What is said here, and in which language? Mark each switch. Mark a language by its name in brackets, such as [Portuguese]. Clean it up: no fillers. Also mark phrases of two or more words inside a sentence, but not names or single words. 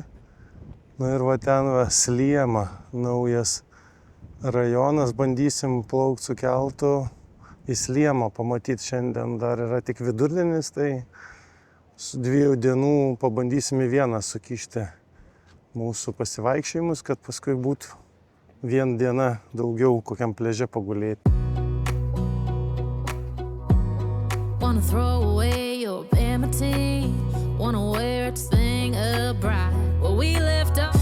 [Lithuanian] Nu ir va ten va Sliema, naujas rajonas, bandysim plaukti su keltu į Sliemą, pamatyti šiandien dar yra tik vidurdienis, tai su 2 dienų pabandysim į vieną sukišti mūsų pasivaikščiojimus, kad paskui būtų 1 diena daugiau kokiam pliaže pagulėti. [English] Wanna throw away your enmity, wanna wear it to sing a bride where we left